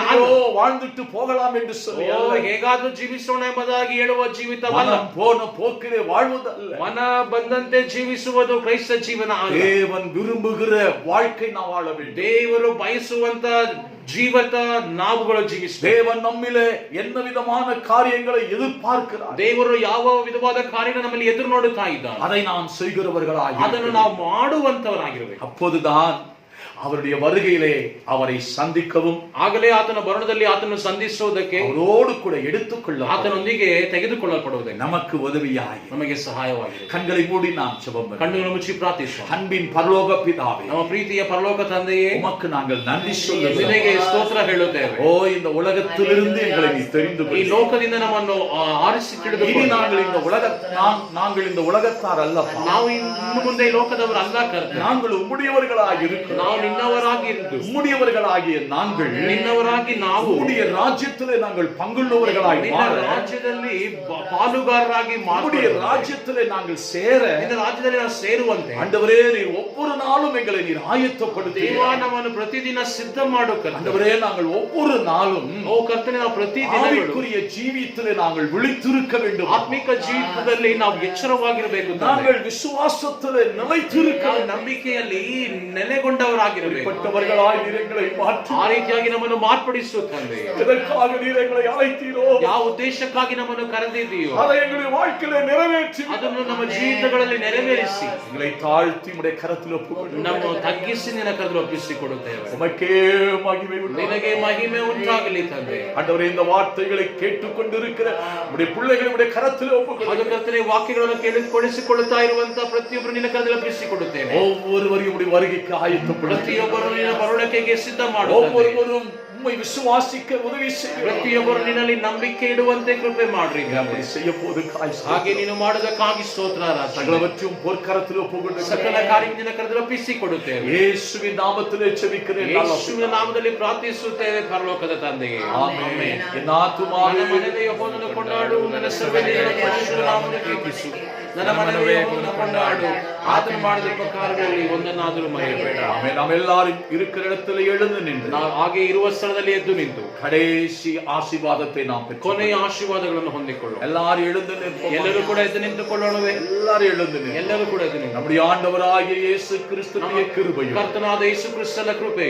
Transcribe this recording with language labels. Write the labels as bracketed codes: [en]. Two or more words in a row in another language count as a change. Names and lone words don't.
[ta] ஐயோ, வாழ்ந்துட்டு போகலாம் என்று சொல்லி [kn] ಓ, [ta] அல்ல. [kn] ಹೇಗಾದ್ರೂ ಜೀವಿಸೋಣ ಎಂಬುದಾಗಿ ಹೇಳುವ ಜೀವಿತವಲ್ಲ. [ta] மனம் போன போக்கிலே வாழ்வதல்ல. [kn] ಮನ ಬಂದಂತೆ ಜೀವಿಸುವುದು ಕ್ರೈಸ್ತ ಜೀವನ ಅಲ್ಲ. [ta] தேவன் விரும்புகிற வாழ்க்கை நாம் வாழ வேண்டும். [kn] ದೇವರು ಬಯಸುವಂತ ಜೀವಿತ ನಾವುಗಳು ಜೀವಿಸಬೇಕು. [ta] தேவன் நம்மிலே என்ன விதமான காரியங்களை எதிர்பார்க்கிறார், [kn] ದೇವರು ಯಾವ ವಿಧವಾದ ಕಾರ್ಯ ನಮ್ಮಲ್ಲಿ ಎದುರು ನೋಡುತ್ತಾ ಇದ್ದಾನೆ, [ta] அதை நாம் செய்கிறவர்களாக [kn] ಅದನ್ನು ನಾವು ಮಾಡುವಂತವರಾಗಿರಬೇಕು. [ta] அப்போதுதான் அவருடைய வருகையிலே அவரை சந்திக்கவும் [kn] ಆಗಲೇ ಆತನ ಬರಣದಲ್ಲಿ ಆತನು ಸಂಧಿಸುವುದಕ್ಕೆ, [ta] அவரோடு கூட எடுத்துக்கொள்ள [kn] ಆತನೊಂದಿಗೆ ತೆಗೆದುಕೊಳ್ಳಲ್ಪಡುವುದಕ್ಕೆ [ta] நமக்கு உதவியாய் [kn] ನಮಗೆ ಸಹಾಯವಾಗಿದೆ. [ta] கண்களை மூடி நாம் ஜெபம் பண்ணுவோம். [kn] ಕಣ್ಣುಗಳನ್ನು ಮುಚ್ಚಿ ಪ್ರಾರ್ಥಿಸೋಣ. [ta] அன்பின் பரலோக பிதாவே, [kn] ನಮ್ಮ ಪ್ರೀತಿಯ ಪರಲೋಕ ತಂದೆಯೇ, [ta] உமக்கு நாங்கள் நன்றி சொல்லுகிறோம். [kn] ನಿನಗೆ ಸ್ತೋತ್ರ ಹೇಳುತ್ತೇವೆ. [ta] ஓ, இந்த உலகத்திலிருந்து எங்களை நீ தெரிந்து [kn] ಈ [ta] கொள். [kn] ಲೋಕದಿಂದ ನಮ್ಮನ್ನು ಆರಿಸಿ [ta] இனி [kn] ತಿಳಿದುಕೊಂಡು [ta] நாங்கள் இந்த உலகத்தார் அல்லப்பா, [kn] ನಾವು ಇನ್ನು ಮುಂದೆ ಈ ಲೋಕದವರು ಅಲ್ಲ ಕರ್ತನೆ. [ta] நாங்கள் உம்முடையவர்களாக இருக்கிறோம். [kn] ನಾವು ನಿನ್ನವರಾಗಿ ಇದ್ದು, [ta] உம்முடையவர்களாகிய நாங்கள் [kn] ನಿನ್ನವರಾಗಿ ನಾವು [ta] உம்முடைய ராஜ்யத்திலே நாங்கள் பங்குள்ளவர்களாய் [kn] ನಿನ್ನ [ta] மாற, [kn] ರಾಜ್ಯದಲ್ಲಿ ಪಾಲುಗಾರರಾಗಿ [ta] உம்முடைய [kn] ಮಾತ್ರ [ta] ராஜ்யத்திலே நாங்கள் சேர, [kn] ನಿನ್ನ ರಾಜ್ಯದಲ್ಲಿ ನಾವು ಸೇರುವಂತೆ [ta] ஆண்டவரே நீர் ஒவ்வொரு நாளும் எங்களை நீர் ஆயத்தப்படுத்தி, [kn] ದೇವ ನಮ್ಮನ್ನು ಪ್ರತಿದಿನ ಸಿದ್ಧ ಮಾಡು ಕರ್ತನೆ. [ta] ஆண்டவரே நாங்கள் ஒவ்வொரு நாளும் [kn] ಓ ಕರ್ತನೆ, ನಾವು ಪ್ರತಿದಿನ [ta] ஆவிக்குரிய ஜீவியத்திலே நாங்கள் விழித்திருக்க வேண்டும். [kn] ಆತ್ಮಿಕ ಜೀವಿತದಲ್ಲಿ ನಾವು ಎಚ್ಚರವಾಗಿರಬೇಕು. [ta] நாங்கள் விசுவாசத்திலே நிலைத்திருக்க [kn] ನಾವು ನಂಬಿಕೆಯಲ್ಲಿ ನೆಲೆಗೊಂಡವರಾಗಿರಬೇಕು. [ta] பட்டவர்களாய் நீர் எங்களை மாற்றி, [kn] ಆ ರೀತಿಯಾಗಿ ನಮ್ಮನ್ನು ಮಾರ್ಪಡಿಸು ತಂದೆ. [ta] எதற்காக நீர் எங்களை அழைத்தீரோ, [kn] ಯಾವ ಉದ್ದೇಶಕ್ಕಾಗಿ ನಮ್ಮನ್ನು ಕರೆದಿದ್ದೀಯೋ [ta] அதை எங்களுடைய வாழ்க்கையிலே நிறைவேற்றி [kn] ಅದನ್ನು ನಮ್ಮ ಜೀವಿತಗಳಲ್ಲಿ ನೆರವೇರಿಸಿ [ta] எங்களை தாழ்த்தி உம்முடைய கரத்தில் ஒப்புக்கொண்டு [kn] ನಮ್ಮ ತಗ್ಗಿಸಿ ನಿನ್ನ ಕರೆದು ಒಪ್ಪಿಸಿಕೊಡುತ್ತೇವೆ. [ta] உமக்கே மகிமை உண்டாகட்டும். [kn] ನಿನಗೆ ಮಹಿಮೆ ಉಂಟಾಗಲಿ ತಂದೆ. [ta] ஆண்டவரே, இந்த வார்த்தைகளை கேட்டுக்கொண்டிருக்கிற உம்முடைய பிள்ளைகளை உம்முடைய கரத்தில் [kn] ಅದು [ta] ஒப்புக்கொண்டு [kn] ಕರ್ತನೆ, ವಾಕ್ಯಗಳನ್ನು ಕೇಳಿಸಿಕೊಳ್ಳುತ್ತಾ ಇರುವಂತಹ ಪ್ರತಿಯೊಬ್ಬರು ನಿನ್ನ ಕರೆದು ಒಪ್ಪಿಸಿಕೊಡುತ್ತೇವೆ. [ta] ஒவ்வொருவரையும் உம்முடைய வருகைக்கு ஆயத்தப்படுத்தி, [kn] ಪ್ರತಿಯೊಬ್ಬರು ನಿನ್ನ ಬರುಣಿಕೆಗೆ ಸಿದ್ಧ ಮಾಡು. [ta] ஒவ்வொருவரும் உம்மை விசுவாசிக்க உதவி செய்ய, [kn] ಪ್ರತಿಯೊಬ್ಬರು ನಿನ್ನಲ್ಲಿ ನಂಬಿಕೆ ಇಡುವಂತೆ ಕೃಪೆ ಮಾಡ್ರಿ. [ta] அப்படி செய்ய போது [kn] ಹಾಗೆ ನೀನು ಮಾಡೋದಕ್ಕಾಗಿ ಸ್ತೋತ್ರ. [ta] சகலவற்றையும் பொற்கரத்தில் ஒப்புக்கொண்டு [kn] ಸಕಲ ಕಾರ್ಯ ನಿನ್ನ ಕರೆದು ಒಪ್ಪಿಸಿಕೊಡುತ್ತೇವೆ. [ta] இயேசுவின் நாமத்திலே ஜெபிக்கிறேன். [kn] ಯೇಸುವಿನ ನಾಮದಲ್ಲಿ ಪ್ರಾರ್ಥಿಸುತ್ತೇವೆ ಪರಲೋಕದ ತಂದೆಯೇ. [ta] ஆமென். என் ಆತ್ಮವೇ [kn] ನನ್ನ ಮನವೇ ಯೆಹೋವನನ್ನು ಕೊಂಡಾಡು, ನನ್ನ ಸರ್ವದೇ ಪರಿಶುದ್ಧ ನಾಮವನ್ನು ಕೀರ್ತಿಸು. ನನ್ನ ಮನವೇ ಯೆಹೋವನನ್ನು ಕೊಂಡಾಡು, ಆತನು ಮಾಡಿದ ಉಪಕಾರಗಳಲ್ಲಿ ಒಂದನ್ನಾದರೂ ಮರೆಯಬೇಡ. [ta] ஆமென். நாம் எல்லாரும் இருக்கிற இடத்துல எழுந்து நின்று [kn] ನಾವು ಹಾಗೆ ಇರುವ ಸ್ಥಳದಲ್ಲಿ ಎದ್ದು ನಿಂತು [ta] கடைசி ஆசீர்வாதத்தை நாம் பெற்றோம். [kn] ಕೊನೆಯ ಆಶೀರ್ವಾದಗಳನ್ನು ಹೊಂದಿಕೊಳ್ಳೋಣ. [ta] எல்லாரும் எழுந்து நிற்போம். [kn] ಎಲ್ಲರೂ ಕೂಡ ಎದ್ದು ನಿಂತುಕೊಳ್ಳೋಣವೇ? [ta] எல்லாரும் எழுந்து நிற்போம். [kn] ಎಲ್ಲರೂ ಕೂಡ ಎದ್ದು ನಿಂತು [ta] நம்முடைய ஆண்டவராகிய இயேசு கிறிஸ்துவின் கிருபையும், [kn] ಕರ್ತನಾದ ಯೇಸು ಕ್ರಿಸ್ತನ ಕೃಪೆಯು,